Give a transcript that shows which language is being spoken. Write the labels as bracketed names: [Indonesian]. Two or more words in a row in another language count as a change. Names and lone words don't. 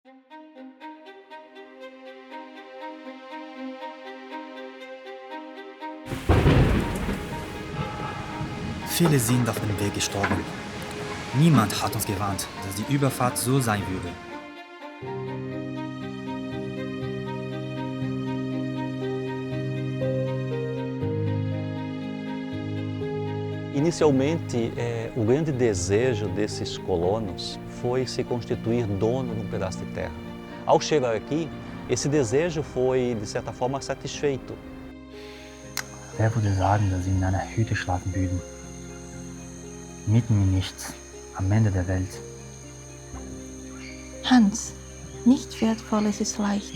[German] Viele sind auf dem Weg gestorben. Niemand hat uns gewarnt, dass die Überfahrt so sein würde. [Portuguese] Inicialmente, o grande desejo desses colonos foi se constituir dono de um pedaço de terra. Ao chegar aqui, esse desejo foi, de certa forma, satisfeito. [German] Wer würde sagen, dass sie in einer Hütte schlafen würden? Mitten im Nichts, am Ende der Welt. Hans, nicht Wertvolles ist leicht.